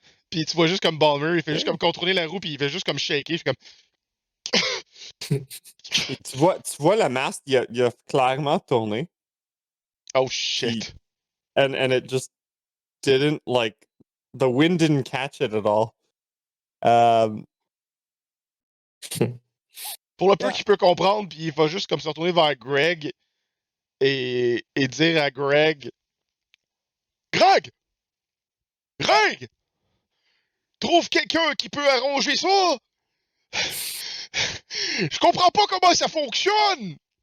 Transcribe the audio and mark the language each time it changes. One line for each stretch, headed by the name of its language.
French: Puis tu vois juste comme Bhalmir, il fait juste Ok. comme contrôler la roue, puis il fait juste comme shaker, il fait comme. Et tu vois la masse, il a clairement tourné.
English: Oh shit. And it just didn't like the wind didn't catch it at all.
French: Pour le peu
English: Yeah.
French: qu'il peut comprendre, puis il va juste comme se retourner vers Greg et dire à Greg: Greg! Greg! Trouve quelqu'un qui peut arranger ça! Je comprends pas comment ça fonctionne!